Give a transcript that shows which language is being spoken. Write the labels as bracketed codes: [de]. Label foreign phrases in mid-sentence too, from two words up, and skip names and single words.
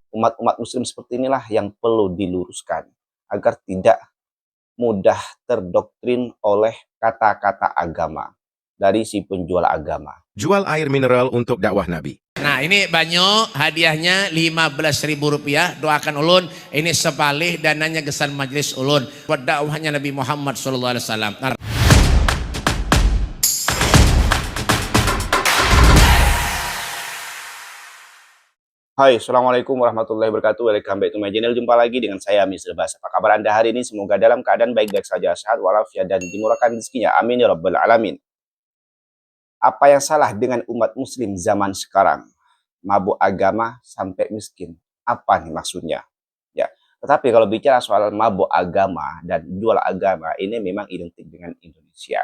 [id] Umat muslim seperti inilah yang perlu diluruskan agar tidak mudah terdoktrin oleh kata-kata agama dari si penjual agama. Jual air mineral untuk dakwah Nabi. Nah ini banyak hadiahnya Rp15.000. [bjn] Doakan ulun ini sepalih dananya gesan majlis ulun buat dakwahnya Nabi Muhammad SAW. [ar] Hai, السلام عليكم ورحمة الله وبركاته. [en] Welcome back to my channel. [id] Jumpa lagi dengan saya, Mr. Bas. Apa kabar Anda hari ini? Semoga dalam keadaan baik-baik saja, sehat walafiat, dan dimurahkan rezekinya. [ar] آمين يا رب العالمين. [id] Apa yang salah dengan umat muslim zaman sekarang? Mabuk agama sampai miskin. Apa nih maksudnya? Ya, tetapi kalau bicara soal mabuk agama dan jual agama, ini memang identik dengan Indonesia.